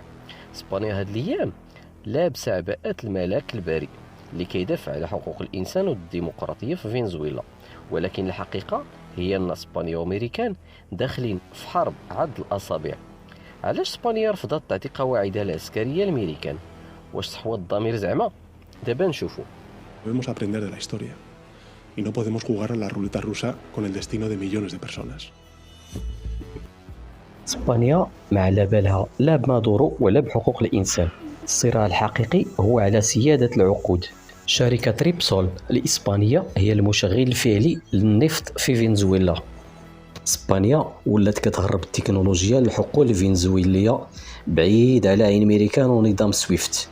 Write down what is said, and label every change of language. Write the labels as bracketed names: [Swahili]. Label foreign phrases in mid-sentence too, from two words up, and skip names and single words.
[Arabic] اسبانيا هاد الايام لابسه عباءات الملاك الباري اللي كيدافع على حقوق الانسان والديمقراطيه في فنزويلا، ولكن الحقيقه هي ان اسبانيا وامريكان داخلين في حرب عد الاصابع. علاش اسبانيا رفضت تعطي قواعدها العسكريه للامريكان؟ واش صحوه الضمير زعما؟ دابا نشوفو. [Spanish] Debemos aprender de la historia y no podemos jugar a la ruleta rusa con el destino de millones de personas. [Arabic] اسبانيا ما على بالها لا بمادورو ولا بحقوق الانسان. الصراع الحقيقي هو على سياده العقود. شركه ريبسول الاسبانيه هي المشغل الفعلي للنفط في فنزويلا. اسبانيا ولات كتهرب التكنولوجيا للحقول الفنزويليه بعيد على عين امريكان ونظام سويفت.